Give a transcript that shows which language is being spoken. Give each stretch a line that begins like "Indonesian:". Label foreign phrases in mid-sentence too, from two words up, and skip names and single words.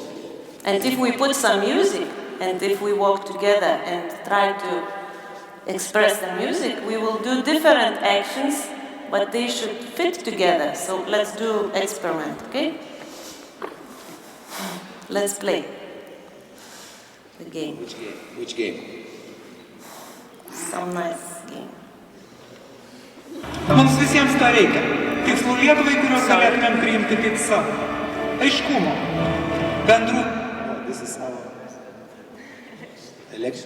English: And if we put some music, and if we walk together and try to express the music, we will do different actions, but they should fit together. So let's do experiment, okay? Let's play the game. Which game? Which game? Some nice game.
Lithuanian: Mums visiems to reikia. Tikslų Lietuvai, kuriuos galėtumėm priimti kaip savo. Aiškumo. Bendrų.
English: Oh, this is our election.